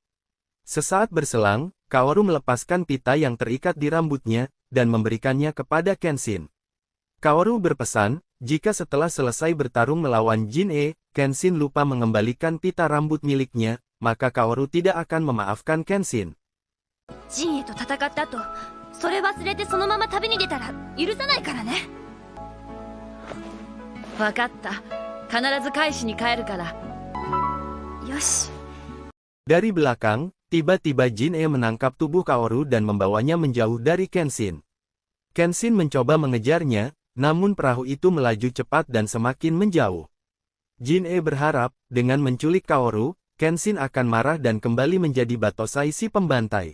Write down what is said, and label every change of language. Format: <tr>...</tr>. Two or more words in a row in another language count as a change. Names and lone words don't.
<id>Sesaat berselang, Kaoru melepaskan pita yang terikat di rambutnya, dan memberikannya kepada Kenshin. Kaoru berpesan, jika setelah selesai bertarung melawan Jin-e, Kenshin lupa mengembalikan pita rambut miliknya, maka Kaoru tidak akan memaafkan Kenshin.</id> <ja>ジンエと戦った後、それ忘れてそのまま旅に出たら許さないからね。わかった。必ず返しに帰るから。よし。</ja> <id>Dari belakang, tiba-tiba Jin-e menangkap tubuh Kaoru dan membawanya menjauh dari Kenshin. Kenshin mencoba mengejarnya, namun perahu itu melaju cepat dan semakin menjauh. Jin-e berharap, dengan menculik Kaoru, Kenshin akan marah dan kembali menjadi Batosai si pembantai.</id>